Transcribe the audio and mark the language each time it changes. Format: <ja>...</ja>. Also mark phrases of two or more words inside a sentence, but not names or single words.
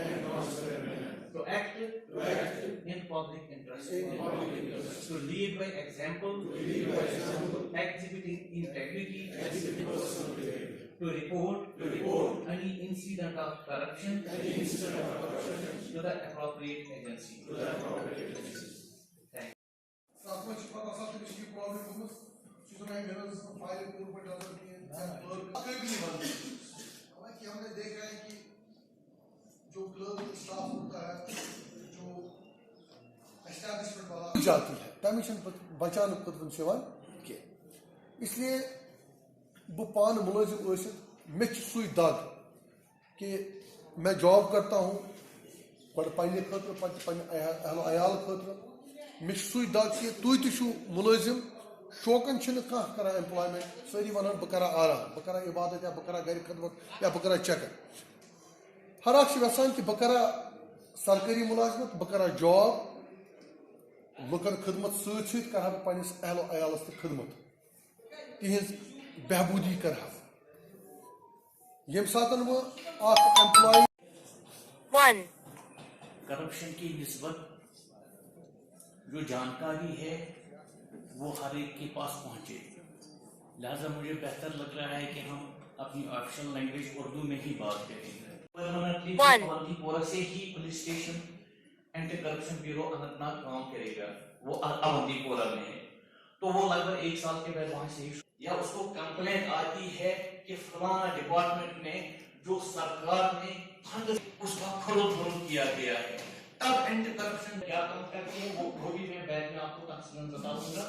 <en>To act in public interest, to lead by example, exhibiting integrity, to report any incident of corruption to the appropriate agency. Thank you.</en> <ur>ہم نے دیکھا ہے کہ جو کلرک اسٹاف ہوتا ہے جو اسٹیبلشمنٹ والا جاتی ہے کمیشن بچانے خطر کی, اس لیے</ur> <ks>بہ پان ملازم ٲسِتھ مے سُے دگ</ks> <ur>کہ میں جاب کرتا ہوں</ur> <ks>گۄڈٕ پننہِ خٲطرٕ پتہٕ پننہِ اہل عیال خٲطرٕ, مے سُے دگ کہ تُہۍ تہِ چھِو ملٲزم, شوقن چھنہٕ کانٛہہ کران ایمپلایمنٹ, سٲری ونان بہٕ کرٕ آرام, بہٕ کرٕ عبادت یا بہٕ کرٕ گرِ خدمت یا بہٕ کرٕ چکر. ہر اکھ چھُ یژھان کہ بہٕ کرٕ سرکٲری ملازمت, بہٕ کرٕ جاب, لُکن خدمت سۭتۍ سۭتۍ کرٕ بہٕ پننس اہل و عیالس تہِ خدمت, تہنٛز بہبوٗدی کرٕ ہا. ییٚمہِ ساتہٕ بہٕ اکھ ایمپلائی</ks> <ur>کرپشن کی نسبت جو جانکاری ہے وہ ہر ایک کے پاس پہنچے, لہذا مجھے بہتر لگ رہا ہے کہ ہم اپنی</ur> <en>official language</en> <ur>اردو میں ہی بات کریں. اونتی پورہ سے ہی پولیس اسٹیشن</ur> <en>anti corruption</en> <ur>بیورو اننت ناگ کام کرے گا, وہ اونتی پورہ میں ہے, تو وہ لگ بھگ 1 سال کے بعد وہاں سے یا اس کو کمپلینٹ آتی ہے کہ فلانا ڈپارٹمنٹ میں جو سرکار نے فنڈ اس کا کھرود کیا گیا ہے, تب اینٹی کرپشن کیا کام کرتے ہیں وہ بھی میں بعد میں آپ کو تفصیل بتاؤں گا.</ur>